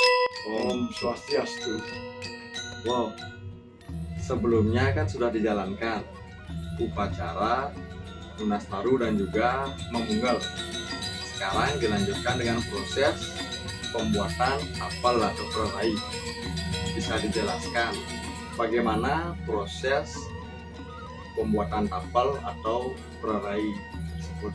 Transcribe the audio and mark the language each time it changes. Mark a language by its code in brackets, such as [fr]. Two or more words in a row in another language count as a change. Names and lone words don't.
[ban] Om Swastiastu. [id] Wow, sebelumnya kan sudah dijalankan upacara lunas taru dan juga memunggal. Sekarang dilanjutkan dengan proses pembuatan tapal atau prarahi. Bisa dijelaskan bagaimana proses pembuatan tapal atau prarahi tersebut?